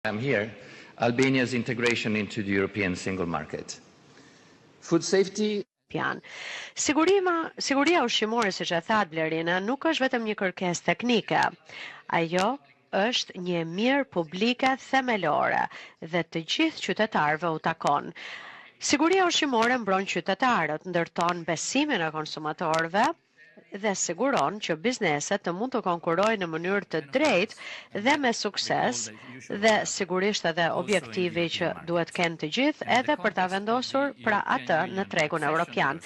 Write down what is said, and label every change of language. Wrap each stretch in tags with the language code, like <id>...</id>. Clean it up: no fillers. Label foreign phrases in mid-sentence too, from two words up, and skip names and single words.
<en>I'm here, Albania's integration into the European single market. Food safety.</en> <sq>Siguria ushqimore, siç e thatë Blerina, nuk është vetëm një kërkesë teknike. Ajo është një mirë publike themelore dhe të gjithë qytetarëve u takon. Siguria ushqimore mbron qytetarët, ndërton besimin e konsumatorëve dhe siguron që bizneset të mund të konkurojnë në mënyrë të drejtë dhe me sukses dhe sigurisht edhe objektivi që duhet kenë të gjithë edhe për ta vendosur pra atë në tregun evropian.</sq>